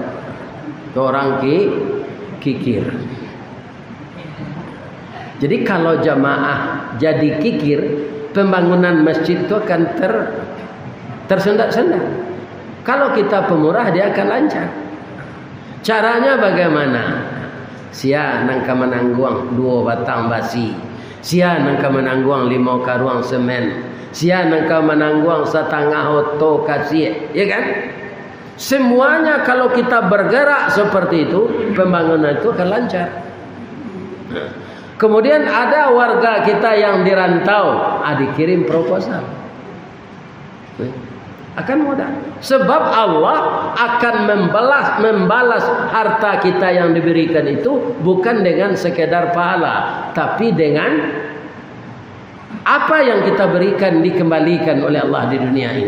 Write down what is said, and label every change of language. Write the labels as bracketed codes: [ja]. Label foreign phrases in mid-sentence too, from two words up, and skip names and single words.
[id] Orang kikir. Jadi kalau jamaah jadi kikir, pembangunan masjid itu akan tersendat-sendat. Kalau kita pemurah dia akan lancar. Caranya bagaimana? [min] Sia nangka menangguang 2 batang basi. Sia nangka menangguang 5 karuang semen. Sia nangka menangguang 1/2 oto kasih. [id] Ya kan? Semuanya kalau kita bergerak seperti itu, pembangunan itu akan lancar. Kemudian ada warga kita yang dirantau, dikirim proposal. Akan mudah. Sebab Allah akan membalas harta kita yang diberikan itu bukan dengan sekedar pahala, tapi dengan apa yang kita berikan dikembalikan oleh Allah di dunia ini.